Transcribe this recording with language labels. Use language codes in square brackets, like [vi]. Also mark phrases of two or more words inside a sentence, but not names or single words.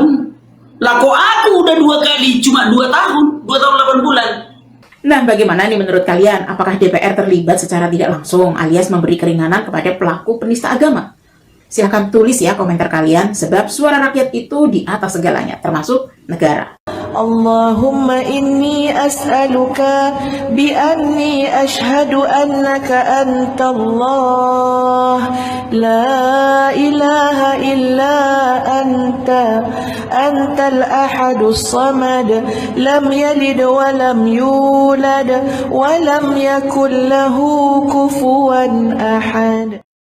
[id] Lah kok aku udah 2 kali cuma 2 tahun. 2 tahun 8 bulan. Nah, bagaimana nih menurut kalian? Apakah DPR terlibat secara tidak langsung alias memberi keringanan kepada pelaku penista agama? Silahkan tulis ya komentar kalian, sebab suara rakyat itu di atas segalanya, termasuk negara. [ar] اللهم إني أسألك بأني أشهد أنك أنت الله لا إله إلا أنت الأحد الصمد لم يلد ولم يولد ولم يكن له كفوا أحد.